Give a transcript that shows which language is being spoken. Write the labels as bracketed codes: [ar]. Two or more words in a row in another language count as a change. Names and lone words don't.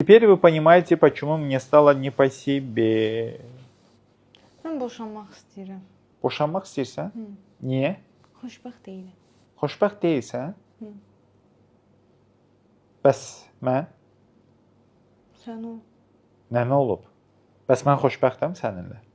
[ru] Теперь вы понимаете, почему мне стало не по себе. [az] Mən boşanmaq istəyirəm. Boşanmaq istəyirsən? Hı. Niyə? Xoşbəxt deyiləm. Xoşbəxt deyilsən? Hı. Bəs mən? Sən o. Nə olub? Bəs mən xoşbəxtəm səninlə?